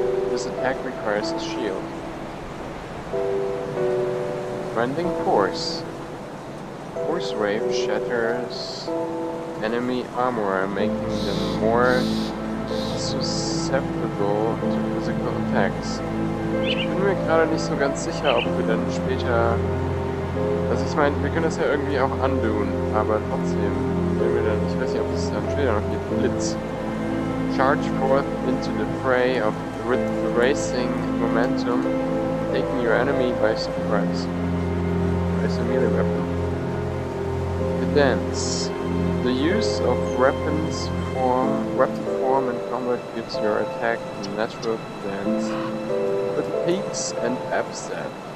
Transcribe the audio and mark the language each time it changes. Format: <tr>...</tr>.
<en>This attack requires a shield. Rending Force. Force Wave shatters enemy armor, making them more susceptible to physical attacks.</en> <de>Ich bin mir gerade nicht so ganz sicher, ob wir dann später... Also ich meine, wir können das ja irgendwie auch undoen, aber trotzdem, wenn wir dann... Ich weiß nicht, ob es dann später noch geht.</de> <en>Blitz. Charge forth into the fray of racing momentum, taking your enemy by surprise. As a melee weapon. Cadence. The use of weapon form in combat gives your attack a natural cadence, with peaks and upset.</en>